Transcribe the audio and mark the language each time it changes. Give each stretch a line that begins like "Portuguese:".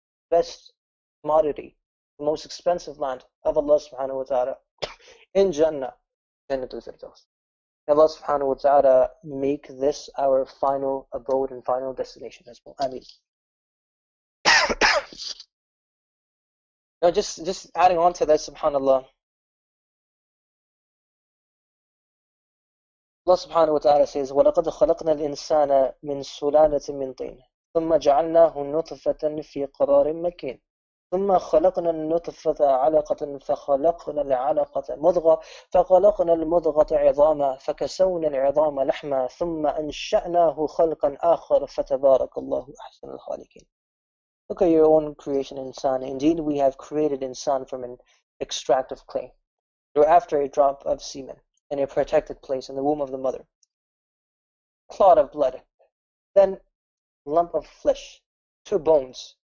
English: Best commodity, the most expensive land of Allah Subhanahu wa Ta'ala in Jannah, Jannatul Firdaus. Allah Subhanahu wa Ta'ala make this our final abode and final destination as well. I mean, no, just adding on to that, subhanallah.
Arabic: Allah Subhanahu wa Ta'ala says, وَلَقَدْ خَلَقْنَا الْإِنسَانَ مِنْ سُلَالَةٍ مِنْ طِينٍ ثُمَّ جَعَلْنَاهُ نُطْفَةً فِي قَرَارٍ مَكِينٍ ثم خلقنا النطفة علقة فخلقنا العلقة مضغة فخلقنا المضغة عظاما فكسونا العظام لحما ثم أنشأناه خلقا آخر فتبارك الله أحسن الخالقين.
English: Look at your own creation, insan. Indeed, we have created insan from an extract of clay, or after a drop of semen, in a protected place in the womb of the mother. Clot of blood, then lump of flesh, 2 bones.